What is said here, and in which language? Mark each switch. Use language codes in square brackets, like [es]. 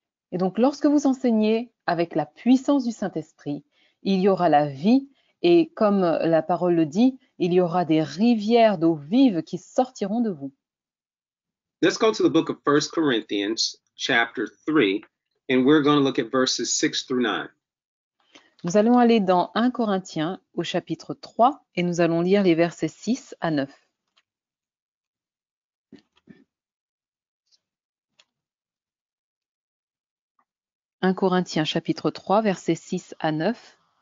[fr] Et donc lorsque vous enseignez avec la puissance du Saint-Esprit, il y aura la vie et comme la parole le dit, il y aura des rivières d'eau vive qui sortiront de vous. [en] Let's go to the book of 1 Corinthians chapter 3 and we're going to look at verses 6 through 9. [fr] Nous allons aller dans 1 Corinthiens au chapitre 3 et nous allons lire les versets 6 à 9. « 1 Corinthiens chapitre 3, versets 6 à 9.